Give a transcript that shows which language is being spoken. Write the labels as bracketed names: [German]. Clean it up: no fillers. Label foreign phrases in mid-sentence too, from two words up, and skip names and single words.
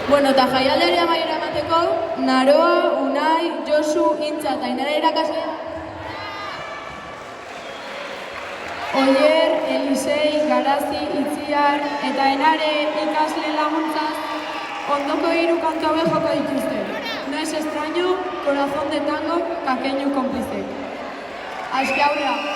[Basque] eta jaialdiari amaiera emateko, Naroa, Unai, Josu, Intza eta Ainara irakaslea. Oier, Elisei, Garazi, Itziar eta Enare ikasle laguntzaz ondoko 3 kantu hauek joko dituzte. No es extraño, Corazón de tango, Kakeinu cómplice. Aski aurrera.